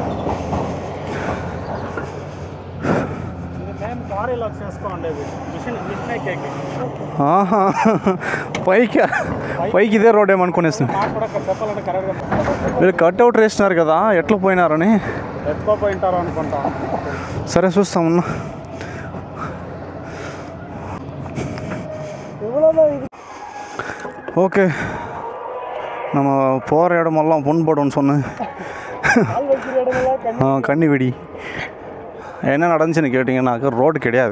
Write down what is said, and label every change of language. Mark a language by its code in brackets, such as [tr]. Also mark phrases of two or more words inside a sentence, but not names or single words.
[te] పైకి ఇదే రోడ్ ఏమనుకునేసి మీరు కట్అవుట్ వేసినారు కదా, ఎట్లా పోయినారని. ఎట్లా పోయింటారు అనుకుంటా. సరే చూస్తామన్నా. [ta] ஓகே, நம்ம போகிற இடமெல்லாம் பொன் போடும்னு சொன்னேன். கண்ணி வெடி. என்ன நடந்துச்சுன்னு கேட்டிங்கன்னாக்கா ரோடு கிடையாது.